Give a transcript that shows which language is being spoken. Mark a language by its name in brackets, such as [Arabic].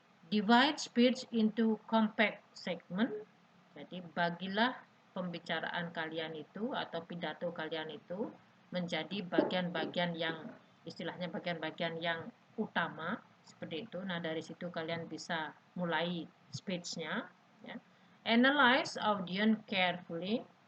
[English] Divide speech into compact segment. [Indonesian] Jadi bagilah pembicaraan kalian itu atau pidato kalian itu menjadi bagian-bagian yang istilahnya bagian-bagian yang utama seperti itu. Nah dari situ kalian bisa mulai speech-nya. Ya. [English] Analyze audience carefully.